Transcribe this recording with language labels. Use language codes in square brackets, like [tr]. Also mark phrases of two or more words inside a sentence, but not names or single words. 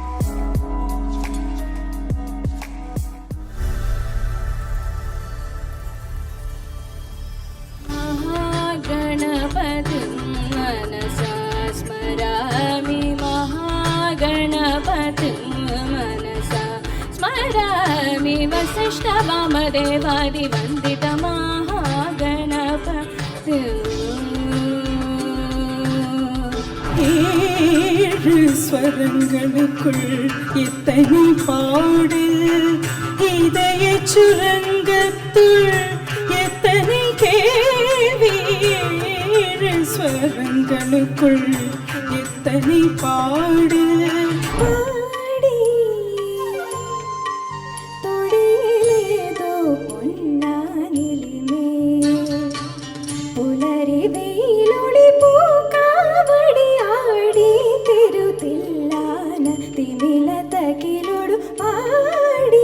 [sa] ഗണപതിം മനസാ സ്മരാമി, മഹാഗണപതിം മനസാ സ്മരാമി, വസിഷ്ഠവാമദേവാദി വന്ദിത മഹാഗണപതി. [ta] ஏழு ஸ்வரங்களுக்குள் இத்தனை பாடல், இதய சுரங்கத்துள் எத்தனை கேள்வி. ஏழு ஸ்வரங்களுக்குள் எத்தனை பாடல், [ml] പാടി തൊടിയിലേതോ പൊന്നാനിലിമേ, പുലരി വെയിലൊളി പൂക്കാവടി ആടി തിരുത്തില്ലാന തിമില തകിലൊടു പാടി.